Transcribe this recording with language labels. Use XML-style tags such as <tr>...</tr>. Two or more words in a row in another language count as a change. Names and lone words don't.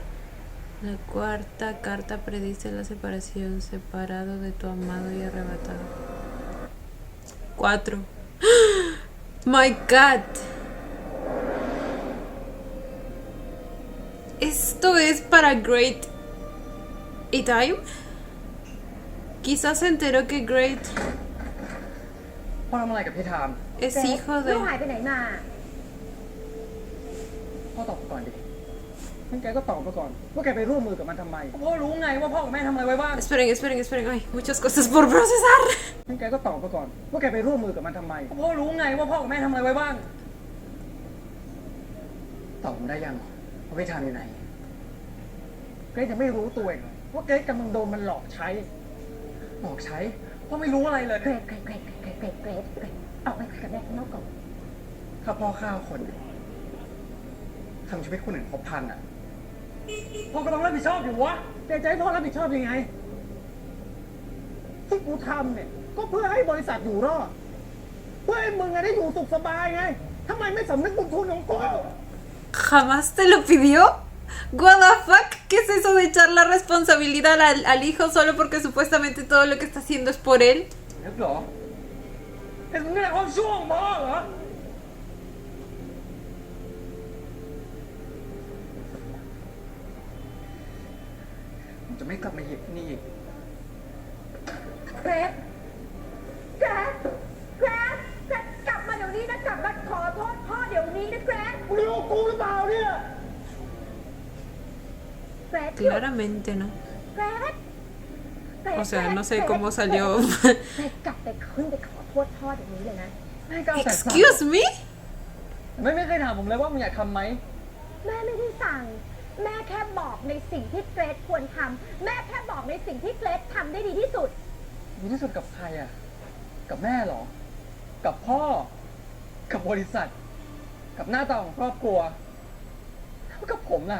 <es>La cuarta carta predice la separación, separado de tu amado y arrebatado. 4.</es> <en>My God.</en> <es>¿Esto es para Great y Time? Quizás se enteró que Great</es> <th>พ่อทำอะไรกับพี่ไทม์</th> <es>es hijo</es> <th>ลูก</th> <es>de...</es> <th>หายไปไหนมา พ่อตอบก่อนดิ งั้นแกก็ตอบมาก่อน ว่าแกไปร่วมมือกับมันทำไมพ่อรู้ไงว่าพ่อกับแม่ทำอะไรไว้บ้าง</th> <es>Esperen. Ay, muchas cosas por procesar.</es> <th>งั้นแกก็ตอบมาก่อน ว่าแกไปร่วมมือกับมันทำไมพ่อรู้ไงว่าพ่อกับแม่ทำอะไรไว้บ้าง ตอบผมได้ยังว่าพี่ไทม์อยู่ไหน เกรซยังไม่รู้ตัวเองว่าเกรซกำลังโดนมันหลอกใช้ บอกใช้ พ่อไม่รู้อะไรเลย เกรดออกไปคุยกับแม่ข้างนอกก่อน ถ้าพ่อฆ่าคนทำชีวิตคนอื่นครบพันอ่ะ พ่อก็ต้องรับผิดชอบอยู่วะแต่จะให้พ่อรับผิดชอบยังไง ที่กูทำเนี่ย ก็เพื่อให้บริษัทอยู่รอด เพื่อให้มึงอะได้อยู่สุขสบายไงทำไมไม่สำนึกบุญคุณของกู</th> <es>¿Jamás te lo pidió?</es> <en>What the fuck?</en> <es>¿Qué es eso de echar la responsabilidad al hijo solo porque supuestamente todo lo que está haciendo es por él?</es> <th>นึกเหรอเป็นแม่ความชั่วของพ่อเหรอ ผมจะไม่กลับมาเหยียบที่นี่อีก เกรซเกรซเกรซเกรซกลับมาเดี๋ยวนี้นะกลับมาขอโทษพ่อเดี๋ยวนี้นะเกรซ มึงรู้กูหรือเปล่าเนี่ย เกรซ</th> <es>Claramente no.</es> <th>เกรซเกรซ</th> <es>O sea, no sé cómo salió.</es> <th>เกรซกลับไปขึ้นไปขอโทษพ่อเดี๋ยวนี้เลยนะ ไม่กล้าใส่</th> <en>Excuse me?</en> <th>ไม่เคยถามผมเลยว่ามึงอยากทำไหม แม่ไม่ได้สั่ง แม่แค่บอกในสิ่งที่เกรซควรทำแม่แค่บอกในสิ่งที่เกรซทำได้ดีที่สุด ดีที่สุดกับใครอ่ะ กับแม่เหรอ กับพ่อ กับบริษัท กับหน้าตาของครอบครัวแล้วกับผมล่ะ</th>